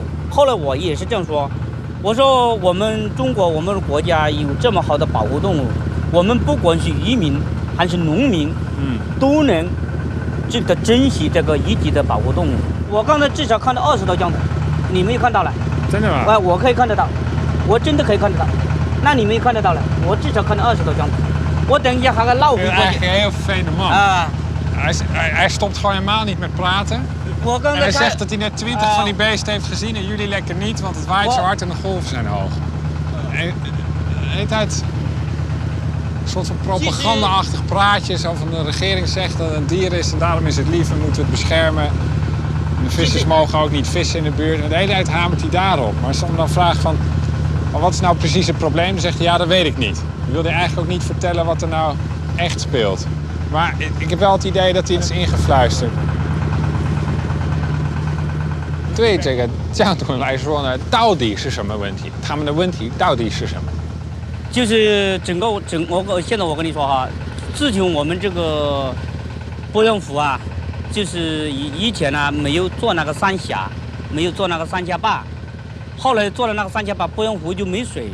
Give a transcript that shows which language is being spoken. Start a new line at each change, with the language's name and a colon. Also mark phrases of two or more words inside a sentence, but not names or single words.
Chinese: 后来我也是这样说，我说我们中国我们国家有这么好的保护动物，我们不管是渔民还是农民，都能。” 值得珍惜这个一级的保护动物。我刚才至少看到20头江豚，你们也看到了。真的吗？我可以看得到，我真的可以看得到。那你们也看得到了，我至少看到20头江豚。我等一下还个老虎过去。
Dutch: Eigenlijk een heel vervelende man. Hij stopt gewoon helemaal niet met praten. En hij zegt dat hij net 20 van die beesten heeft gezien en jullie lekker niet, want het waait zo hard en de golven zijn hoog. En de hele tijd een soort van propaganda-achtig praatje. Zo van de regering zegt dat het een dier is en daarom is het lief en moeten we het beschermen. En de vissers mogen ook niet vissen in de buurt. En de hele tijd hamert hij daarop. Maar als je hem dan vraagt van, maar wat is nou precies het probleem? Dan zegt hij, ja, dat weet ik niet. Dan wilde hij eigenlijk ook niet vertellen wat er nou echt speelt. Maar ik heb wel het idee dat hij iets ingefluisterd.
Chinese: 对这个江豚来说呢，到底是什么问题？他们的问题到底是什么？就是我现在我跟你说哈，自从我们这个鄱阳湖啊，就是以前呢没有做那个三峡，没有做那个三峡坝，后来做了那个三峡坝，鄱阳湖就没水。